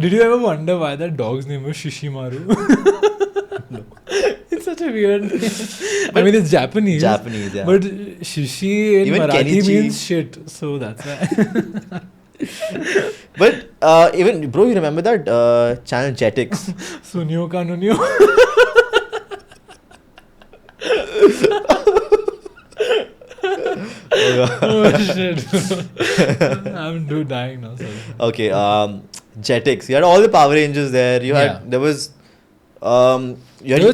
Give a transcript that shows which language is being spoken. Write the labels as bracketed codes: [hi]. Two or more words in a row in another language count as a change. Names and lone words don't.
[en] Did you ever wonder why that dog's name was Shishimaru? No. It's such a weird name. I mean, it's Japanese. Japanese, yeah. But Shishi in Even Marathi Kenichi. means shit. So that's why. But even, bro, you remember that channel Jetix? Sunyo ka nunyo. Oh shit. I'm dying now. Sorry. Okay, Jetix. You had all the Power Rangers there. You had Yeah. there was you had